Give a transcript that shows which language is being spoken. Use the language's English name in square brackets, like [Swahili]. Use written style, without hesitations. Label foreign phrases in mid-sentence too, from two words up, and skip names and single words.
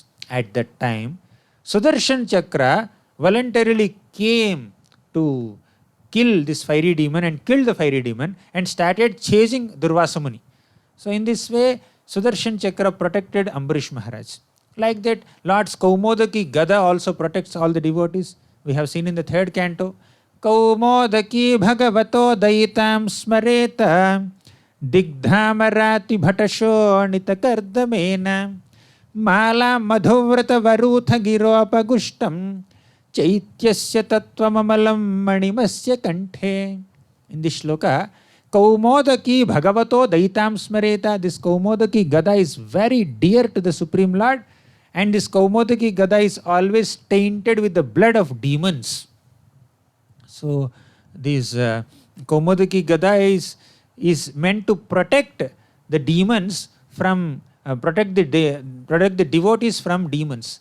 [English] At that time, Sudarshan Chakra voluntarily came to kill this fiery demon and killed the fiery demon and started chasing Durvasa Muni. So in this way, Sudarshan Chakra protected Ambarish Maharaj. Like that, Lord's Kaumodaki Gada also protects all the devotees. We have seen in the third canto, [Sanskrit] Kaumodaki Bhagavato Daitam Smareta Digdhamarati Bhatasho Nitakardamena Mala Madhuvrata Varutha Giropagustam Chaityasya Tatvamamalam Manimasya Kanthe. [English] In this shloka, [Sanskrit] Kaumodaki Bhagavato Daitam Smareta, [English] this Kaumodaki Gada is very dear to the Supreme Lord, and this Kaumodaki Gada is always tainted with the blood of demons. So this Kaumodaki Gada is meant to protect the demons from, protect the devotees from demons.